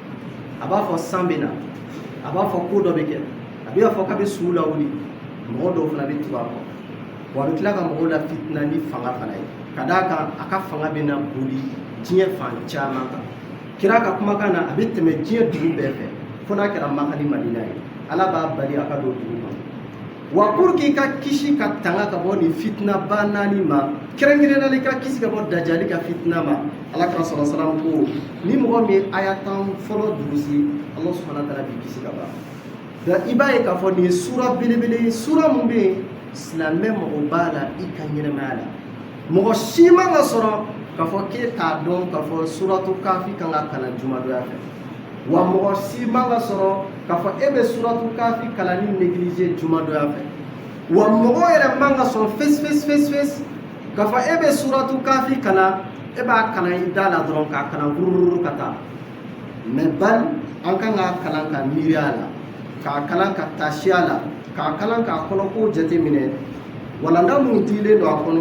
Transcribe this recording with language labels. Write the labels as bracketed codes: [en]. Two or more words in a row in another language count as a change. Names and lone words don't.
[bm] a b'a fɔ san bɛ na a b'a fɔ ko dɔ bɛ kɛ a bɛ fɔ k'a bɛ sugu lawuli mɔgɔ dɔw fana bɛ tugu a kɔ wa a bɛ tila ka mɔgɔw la fitina ni fanga fana ye ka d'a kan a ka fanga bɛ na boli diɲɛ fan caman kan kira ka kumakan na a bɛ tɛmɛ diɲɛ dugu bɛɛ fɛ fo n'a kɛra Maka ni Madina ye ala b'a bali a ka don dugu kɔnɔ wa [fr] pour que [bm] i ka kisi ka tanga ka bɔ nin fitina ba naani ma kɛrɛnkɛrɛnnenya i ka kisi ka bɔ dajali ka fitina ma alakira [ar] صلى الله عليه وسلم [bm] ko ni mɔgɔ min ye aya 10 fɔlɔ durusi [ar] الله سبحانه وتعالى [bm] b'i kisi ka ban i b'a ye k'a fɔ nin ye sura belebele ye sura mun bɛ yen silamɛ mɔgɔ b'a la i ka ɲɛnamaya la mɔgɔ si man ka sɔrɔ k'a fɔ k'e t'a dɔn k'a fɔ suratu kafi kan ka kalan jumadonya fɛ wa mɔgɔ si man ka sɔrɔ k'a fɔ e bɛ suratu kafi kalanni négligé jumadonya fɛ wa mɔgɔ yɛrɛ man ka sɔn fes k'a fɔ e bɛ suratu kafi kalan e b'a kalan i da la dɔrɔn k'a kalan wurururu ka taa mais bal an kan k'a kalan ka miiri a la k'a kalan ka taasi a la k'a kalan k'a kɔnɔko jateminɛ walanda mun dilen don a kɔnɔ